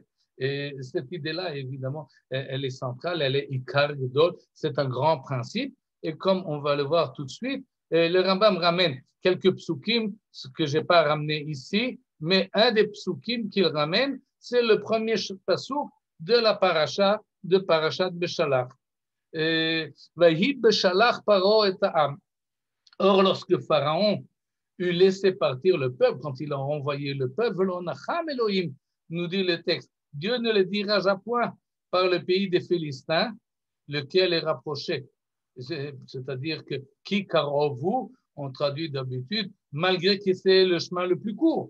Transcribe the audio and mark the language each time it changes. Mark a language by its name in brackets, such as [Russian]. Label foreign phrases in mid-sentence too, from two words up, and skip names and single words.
[French] Et cette idée-là, évidemment, elle est centrale, elle est [Hebrew] עיקר גדול, [French] c'est un grand principe. Et comme on va le voir tout de suite, le Rambam ramène quelques psukim, ce que je n'ai pas ramené ici, mais un des psukim qu'il ramène, c'est le premier pasuk de la paracha de Parashat Beshalach. [Hebrew] ויהי בשלח פרעה את העם. [French] Or, lorsque Pharaon eut laissé partir le peuple, quand il a envoyé le peuple, [Hebrew] ולא נחם אלהים, [French] nous dit le texte, Dieu ne le dirigea point par le pays des Philistins, lequel est rapproché. C'est-à-dire que qui karovu, on traduit d'habitude, malgré que c'est le chemin le plus court.